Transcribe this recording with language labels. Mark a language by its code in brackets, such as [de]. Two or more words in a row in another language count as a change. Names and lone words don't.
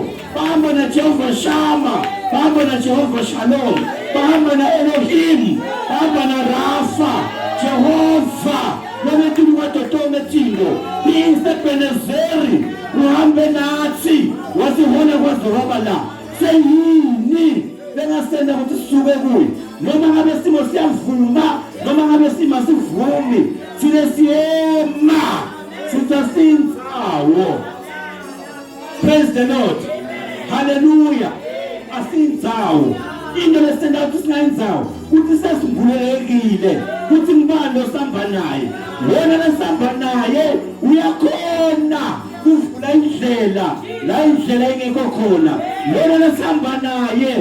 [ss] bahamba naJehova Shama bahamba naJehova Shalom bahamba na-Elohim bahamba na-Rafa Jehova lometuli wetotonke tinto Ebenezeri uhambe nathi wasihola kwaZoba la seyini bengasenda ukuthi sisuke kuye noma ngabe simo siyavuma noma ngabe simo sivumi sine siyema sitsasindzawo. [en] Praise the Lord, hallelujah. [ss] Asindzawo into lesenda ukuthi singayindzawo ukuthi sesimbulelekile ukuthi ngibani osamba naye wena lesamba naye uyakhona kuvula indlela la indlela ingekho khona wena lesamba naye